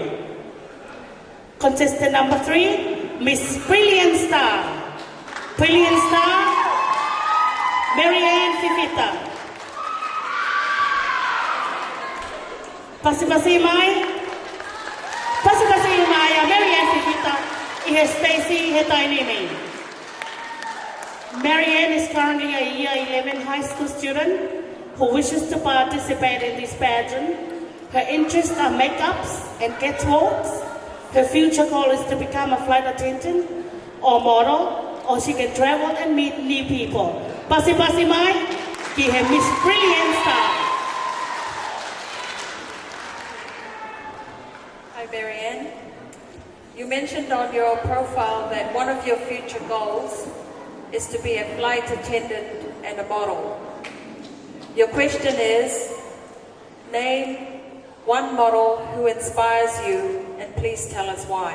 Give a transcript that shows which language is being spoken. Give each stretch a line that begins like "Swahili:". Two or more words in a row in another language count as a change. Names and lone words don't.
English: Contestant number 3, Miss Brilliant Star. Brilliant Star, Marianne Fifita.
Tongan: Pasi mai.
English: Marianne Fifita.
Tongan: Ihe Stacy Hetainimi.
English: Marianne is currently a year 11 high school student who wishes to participate in this pageant. Her interests are makeups and catwalks. Her future goal is to become a flight attendant or model, or she can travel and meet new people.
Tongan: Pasi mai, ki hai Miss Brilliant Star.
English: Hi, Marianne. You mentioned on your profile that one of your future goals is to be a flight attendant and a model. Your question is, name one model who inspires you, and please tell us why.